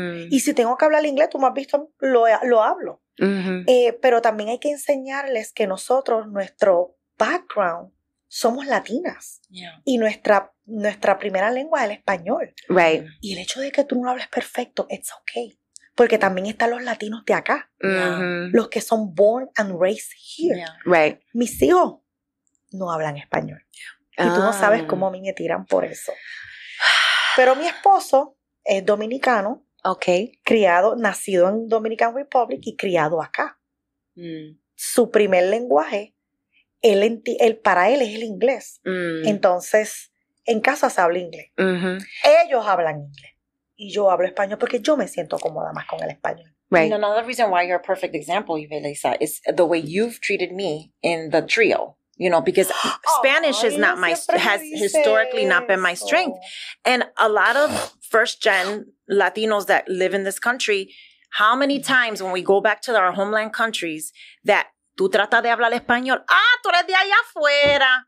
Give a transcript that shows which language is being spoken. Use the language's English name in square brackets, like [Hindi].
[Spanish] Y si tengo que hablar inglés, tú me has visto, lo hablo. Pero también hay que enseñarles que nosotros, nuestro background, somos latinas. Y nuestra primera lengua es el español. [English] Right. [Spanish] Y el hecho de que tú no lo hables perfecto, [English] it's okay. [Spanish] Porque también están los latinos de acá. Los que son [English] born and raised here. Right. [Spanish] Mis hijos no hablan español. Y tú no sabes cómo a mí me tiran por eso. Pero mi esposo es dominicano. [English] Okay. [Spanish] Nacido en Dominican Republic y criado acá. Su primer lenguaje para él es el inglés. Entonces, en casa se habla inglés. Ellos hablan inglés. Y yo hablo español porque yo me siento cómoda más con el español. [English] Right. And another reason why you're a perfect example, Yvelisa, is the way you've treated me in the trio. because Spanish is not has historically not been my strength. And a lot of first-gen Latinos that live in this country, how many times when we go back to our homeland countries that [Spanish] tú tratas de hablar español, tú eres de allá afuera.